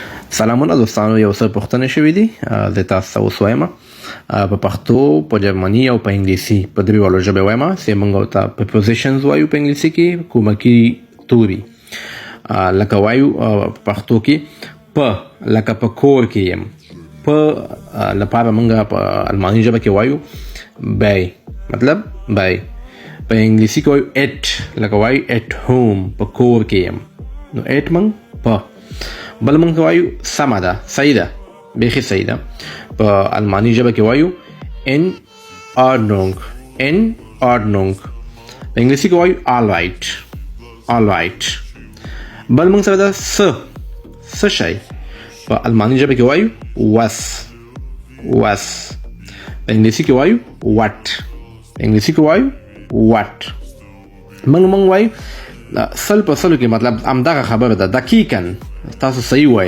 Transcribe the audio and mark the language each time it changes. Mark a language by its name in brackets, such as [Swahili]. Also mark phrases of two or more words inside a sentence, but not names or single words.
[Pashto] سلامونه دوستانو، یو څه پوښتنې شوې دي زه تاسو ته اوس وایم په پښتو، په جرمني او په انګلیسي په دریوالو ژبې وایم چې موږ ورته prepositions وایو په انګلیسي کې، کومکي توري لکه وایو په پښتو کې په لکه په کور کې یم، په لپاره موږ په الماني ژبه کې وایو بای، مطلب بای. په انګلیسي کې وایو at، لکه وایو at home، په کور کې یم، نو at موږ په. بل موږ وایو سمه ده، صحیح ده، بیخي صحیح ده. په الماني ژبه کې وایو [German] in Ordnung، in Ordnung. [Pashto] په انګلیسي کې وایو [English] all right، all right. [Pashto] بل موږ سره ده څه شی، په الماني ژبه کې وایو was، was. په انګلیسي کې وایو what، په انګلیسي کې وایو what. موږ وایو سل په سلو کې مطلب همدغه خبره ده، دقیقاً تاسو صحیح وایي.